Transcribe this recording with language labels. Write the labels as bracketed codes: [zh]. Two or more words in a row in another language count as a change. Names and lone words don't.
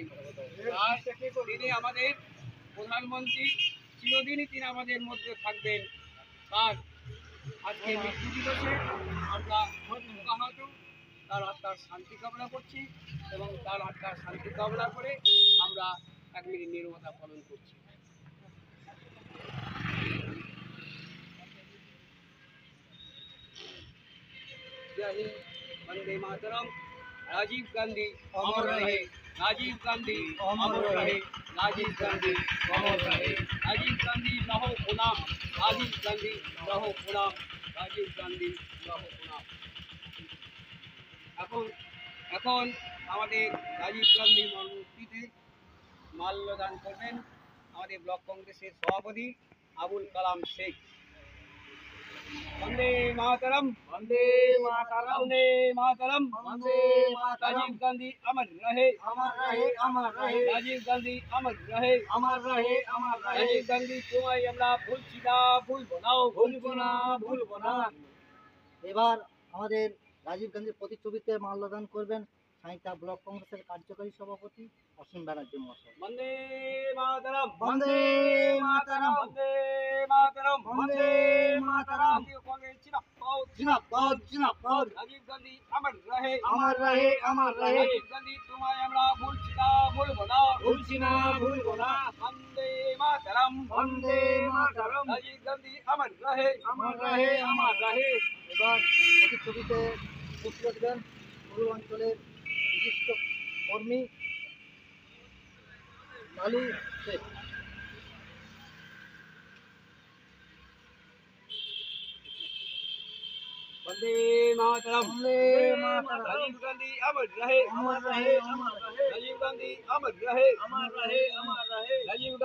[bn] তিনি আমাদের প্রধানমন্ত্রী, চিরদিনই তিনি আমাদের মধ্যে থাকবেন। তার আজকে মৃত্যু দিবসে আমরা আহত তার আত্মার শান্তি কামনা করছি এবং তার আত্মার শান্তি কামনা করে আমরা 1 মিনিট নীরবতা পালন করছি। [hi] जय हिंद, वंदे मातरम। राजीव गांधी अमर रहे, राजीव गांधी अमर रहे, राजीव गांधी अमर रहे, राजीव गांधी रहो गुलाम, राजीव गांधी रहो गुलाम, राजीव गांधी रहो गुलाम। [bn] এখন আমাদের রাজীব গান্ধী মূর্তিতে মাল্যদান করবেন আমাদের ব্লক কংগ্রেসের সভাপতি আবুল কালাম শেখ। [hi] वंदे मातरम, वंदे मातरम, वंदे मातरम, वंदे मातरम। राजीव गांधी अमर रहे, अमर रहे, अमर रहे, राजीव गांधी अमर रहे, अमर रहे, अमर रहे। [bn] राजीव गांधी तुम्हारी আমরা ভুলছি না, ভুলবো না, ভুলবো না, ভুলবো না। এবার আমাদের রাজীব গান্ধীর প্রতিচ্ছবিতে মাল্যদান করবেন সাঁইথিয়া ব্লক কংগ্রেসের কার্যকারী সভাপতি অসীম ব্যানার্জি মহাশয়। [hi] वंदे मातरम, वंदे मातरम, वंदे मातरम, वंदे मातरम। [bn] জাতীয় কংগ্রেস জিন্দাবাদ, [hi] जिंदाबाद जिंदाबाद। রাজীব গান্ধী अमर रहे, अमर रहे, अमर रहे। [bn] রাজীব গান্ধী তোমায় আমরা ভুলছি না, ভুলবো না, ভুলছি না, ভুলবো না। [hi] वंदे मातरम, वंदे मातरम। রাজীব গান্ধী अमर रहे, अमर रहे, अमर रहे। [bn] এবার প্রতিচ্ছবিতে উপস্থিত দেন পূর্ব অঞ্চলের বিশিষ্ট কর্মী লালু শেখ। [hi] वंदे मातरम, वंदे मातरम। राजीव गांधी अमर रहे, अमर रहे, अमर रहे। राजीव गांधी अमर रहे, अमर रहे, अमर रहे। राजीव